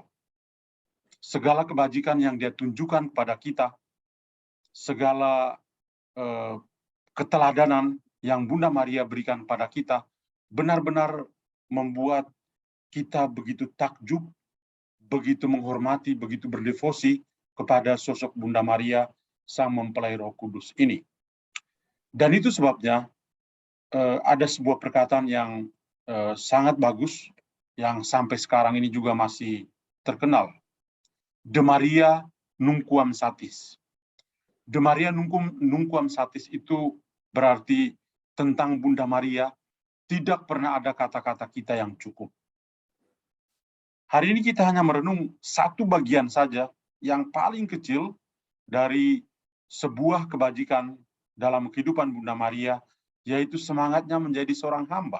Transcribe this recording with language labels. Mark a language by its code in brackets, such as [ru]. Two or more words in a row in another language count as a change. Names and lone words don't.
[id] Segala kebajikan yang dia tunjukkan kepada kita, segala keteladanan yang Bunda Maria berikan pada kita, benar-benar membuat kita begitu takjub, begitu menghormati, begitu berdevosi kepada sosok Bunda Maria, sang mempelai Roh Kudus ini. Dan itu sebabnya ada sebuah perkataan yang sangat bagus, yang sampai sekarang ini juga masih terkenal. [la] De Maria nunquam satis. De Maria nunquam satis [id] itu berarti tentang Bunda Maria tidak pernah ada kata-kata kita yang cukup. Hari ini kita hanya merenung satu bagian saja yang paling kecil dari sebuah kebajikan dalam kehidupan Bunda Maria, yaitu semangatnya menjadi seorang hamba.